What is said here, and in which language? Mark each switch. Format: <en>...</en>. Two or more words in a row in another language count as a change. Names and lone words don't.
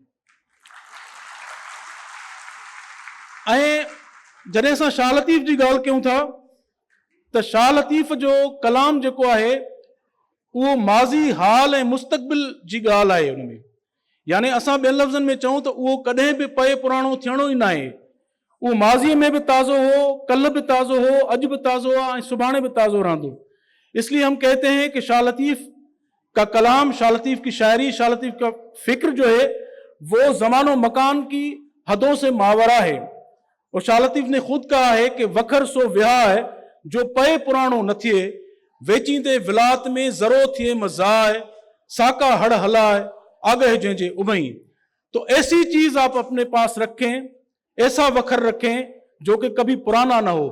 <sd>ऐं जॾहिं असां शाह लतीफ़ जी ॻाल्हि कयूं था त शाह लतीफ़ जो कलाम जेको आहे उहो माज़ी, हाल ऐं मुस्तक़बिल जी ॻाल्हि आहे। उनमें यानी असां ॿियनि लफ़्ज़नि में चऊं त उहो कॾहिं बि पए पुराणो थियणो ई न आहे। उहो माज़ीअ में भी ताज़ो हो, कल भी ताज़ो हो, अज भी ताज़ो है, सुभाणे भी ताज़ो रहंदो।</sd> <ur>اس لیے ہم کہتے ہیں کہ شاہ لطیف کا کلام، شاہ لطیف کی شاعری، شاہ لطیف کا فکر جو ہے وہ زمان و مکان کی حدوں سے ماورا ہے. اور شاہ لطیف نے خود کہا ہے کہ</ur> <sd>وکھر سو وہا ہے جو پے پرانو نہ تھے ویچیندے ولات میں زرو تھے مزائے ساکا ہڑ ہلائے آگے جنجے ابھیں.</sd> <ur>تو ایسی چیز آپ اپنے پاس رکھیں, ایسا وکھر رکھیں جو کہ کبھی پرانا نہ ہو.</ur>